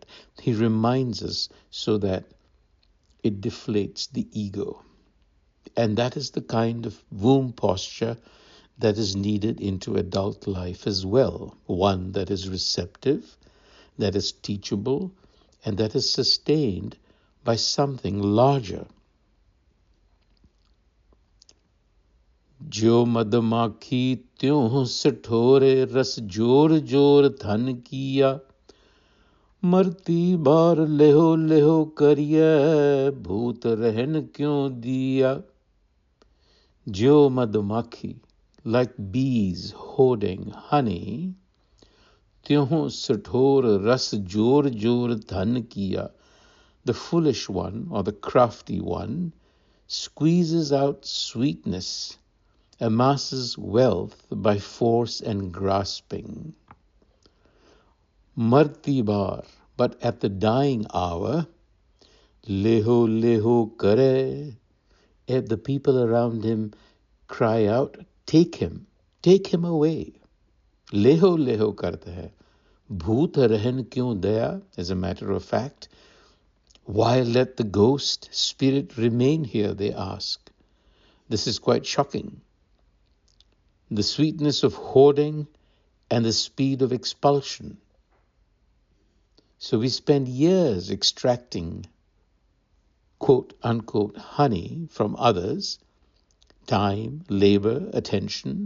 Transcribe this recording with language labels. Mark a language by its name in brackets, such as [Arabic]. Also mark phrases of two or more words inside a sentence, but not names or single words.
[English] He reminds us so that it deflates the ego. And that is the kind of womb posture that is needed into adult life as well. One that is receptive, that is teachable, and that is sustained by something larger. [Punjabi] ਜੋ ਮਧੁਮਾਖੀ ਤਿਉਂ ਸਠੋਰੇ ਰਸ ਜੋਰ ਜੋਰ ਧਨ ਕੀਆ, ਮਰਤੀ ਬਾਰ ਲੇਹੋ ਲੇਹੋ ਕਰੀਏ, ਭੂਤ ਰਹਨ ਕਿਉਂ ਦੀਆ. ਜੋ ਮਧੁਮਾਖੀ, [English] like bees hoarding honey, [Punjabi] ਤਿਉਂ ਸਠੋਰ ਰਸ ਜੋਰ ਜੋਰ ਧਨ ਕੀਆ, [English] the foolish one or the crafty one squeezes out sweetness, amasses wealth by force and grasping. [Punjabi] ਮਰਤੀ ਬਾਰ, [English] but at the dying hour, [Punjabi] ਲੇਹੋ ਲੇਹੋ ਕਰੇ, [English] the people around him cry out, take him away. [Punjabi] ਲੇਹੋ ਲੇਹੋ [Hindi] करता है. [Punjabi] ਭੂਤ ਰਹਨ ਕਿਉਂ ਦਇਆ? [English] As a matter of fact, why let the ghost spirit remain here, they ask. This is quite shocking. The sweetness of hoarding and the speed of expulsion. So we spend years extracting quote unquote honey from others, time, labor, attention.